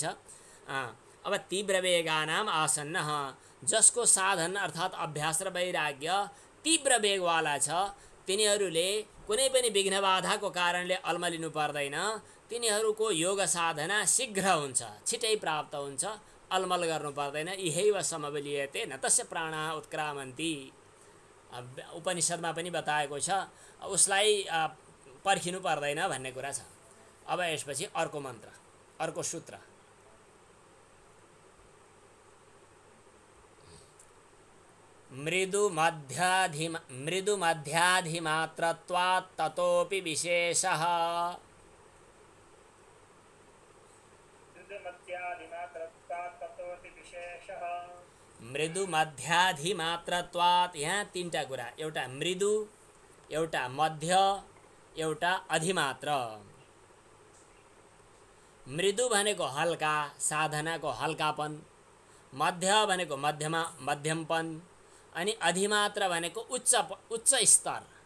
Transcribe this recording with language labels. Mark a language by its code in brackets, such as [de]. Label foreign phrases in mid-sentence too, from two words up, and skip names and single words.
[ne] अब [sa] तीव्र वेगानाम आसन्नः, [ne] जसको साधन अर्थात् अभ्यास र वैराग्य तीव्र वेगवाला छ, तिनीहरूले कुनै पनि विघ्न बाधाको कारणले अल्मलिनु पर्दैन। तिनीहरूको योग साधना शीघ्र हुन्छ, छिटै प्राप्त हुन्छ, अलमल गर्नु पर्दैन। [sa] इहैव समबलियते न तस्य प्राणा उत्क्रामन्ति, [ne] उपनिषदमा पनि बताएको छ, उसलाई पर्खिनु पर्दैन भन्ने कुरा छ। अब यसपछि अर्को मन्त्र, अर्को सूत्र। [sa] मृदु मध्याधिमात्रत्वात् ततोपि विशेषः। मृदु मध्याधिमात्रत्वात्, [ne] यहाँ तीनटा कुरा, एउटा मृदु, एउटा मध्य, एउटा अधिमात्र। मृदु भनेको हल्का, साधनाको हल्कापन, मध्य भनेको मध्यमपन, अनि अधिमात्र भनेको उच्च स्तर।